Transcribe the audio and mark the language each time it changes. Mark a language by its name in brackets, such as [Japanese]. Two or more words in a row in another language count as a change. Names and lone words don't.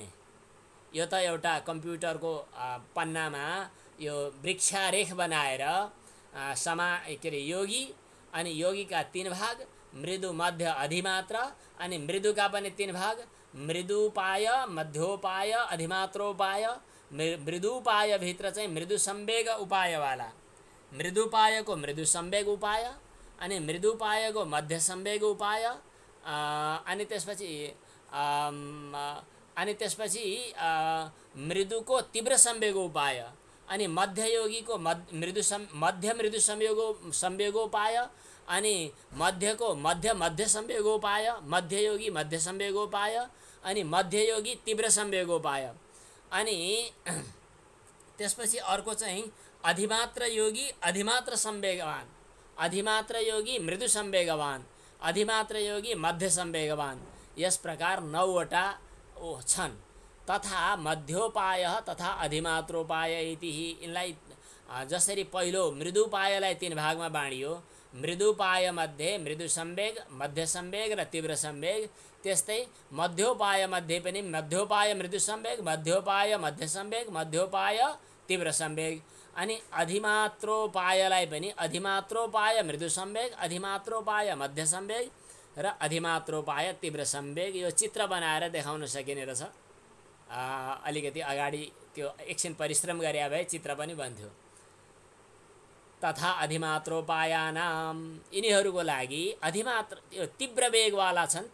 [Nepali] यो त एउटा कम्प्युटरको पन्नामा यो वृक्षारेख बनाएर के अरे योगी, अनि योगीका 3 भाग, मृदु मध्य अधिमात्र, अनि मृदुका पनि 3 भाग, मृदुपाय मध्योपाय अधिमात्रोपाय। मृदुपाय भित्र चाहिँ मृदु संवेग उपायवाला, मृदुपायको मृदु संवेग उपाय, अनि मृदुपायको मध्य संवेग उपाय, अनि त्यसपछि मृदुको तीव्र संवेग उपाय, अनि मध्ययोगीको मध्य मृदु संवेगोपाय, अनि मध्यको मध्य संवेगोपाय, मध्ययोगी मध्य संवेगोपाय, अनि मध्ययोगी तीव्र संवेगोपाय। अनि त्यसपछि अर्को चाहिँ अधिमात्र योगी अधिमात्र संवेगवान, अधिमात्र योगी मृदु संवेगवान, अधिमात्र योगी मध्य संवेगवान। यस प्रकार 9 वटा छन्। [Sanskrit] तथा मध्योपाय तथा अधिमात्रोपाय इति। [Nepali] यिनलाई जसरी पहिलो मृदुपायलाई 3 भागमा बाँडियो, मृदुपाय मध्ये मृदु संवेग, मध्य संवेग र तीव्र संवेग, त्यस्तै मध्योपाय मध्ये पनि मध्योपाय मृदु संवेग, मध्योपाय मध्य संवेग, मध्योपाय तीव्र संवेग। अनि अधिमात्रोपायलाई पनि अधिमात्रोपाय मृदु संवेग, अधिमात्रोपाय मध्य संवेग र अधिमात्रोपाय तीव्र संवेग। यो चित्र बनाएर देखाउन सकिने रहेछ। अलिकति अगाडि त्यो एकछिन परिश्रम गरे भए चित्र पनि बन्थ्यो। [Sanskrit] तथा अधिमात्रोपायानाम, [Nepali] यिनीहरूको लागि अधिमात्र यो तीव्र वेगवाला छन्।